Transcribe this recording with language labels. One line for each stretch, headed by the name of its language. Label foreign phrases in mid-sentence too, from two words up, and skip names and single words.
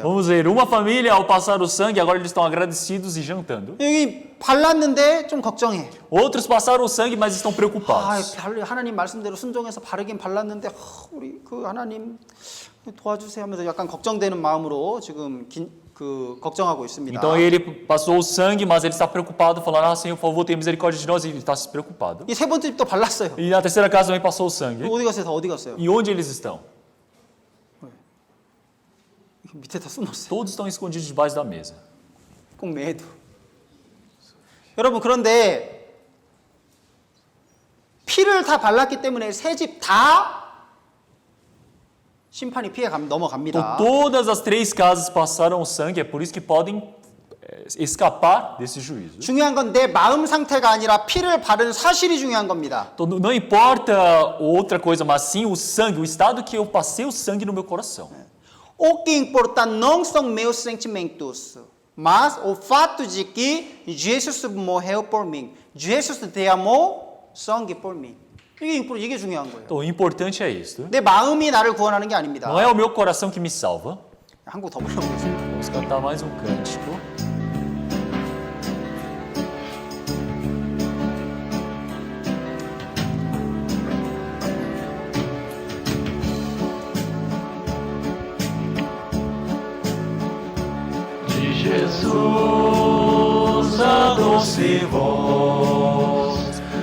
Portuguese: Vamos ver, uma família ao passar o sangue, agora eles estão agradecidos e jantando.
Korean: 여기 발랐는데 좀 걱정해.
Portuguese: Outros passaram o sangue, mas estão
Korean: 아,
Portuguese: preocupados.
Korean: 하나님 말씀대로 순종해서 바르긴 발랐는데 우리 그 하나님 도와주세요 하면서 약간 걱정되는 마음으로 지금 걱정하고 있습니다.
Portuguese: Então ele passou o sangue, mas ele está preocupado, falando: Senhor, por favor, tenha misericórdia de nós. E ele está se preocupado.
Korean: 이 세 번째 집도 발랐어요.
Portuguese: E na terceira casa também passou o sangue.
Korean: 어디 갔어요? 다 어디 갔어요?
Portuguese: E onde eles estão?
Korean: 밑에 다 숨었어요.
Portuguese: Todos estão escondidos debaixo da mesa.
Korean: 꼭 매도. 여러분 그런데 피를 다 발랐기 때문에 세 집 다 심판이
Portuguese: Então,
Korean: 넘어갑니다.
Portuguese: todas as três casas passaram o sangue, é por isso que podem escapar desse juízo.
Korean: 중요한 건 내 마음 상태가 아니라 피를 바른 사실이 중요한 겁니다.
Portuguese: Então, não importa outra coisa, mas sim o sangue, o estado que eu passei o sangue no meu coração. O que importa não são meus sentimentos, mas o fato de que Jesus morreu por mim. Jesus derramou sangue por mim.
Korean: 이게 중요한 거예요.
Portuguese: Então, o importante é isso.
Korean: 내 마음이 나를 구원하는 게 아닙니다.
Portuguese: Não é o meu coração que me salva.
Korean: 한 곡 더 불러보겠습니다.
Portuguese: Vamos cantar mais um cântico. De Jesus a doce voz,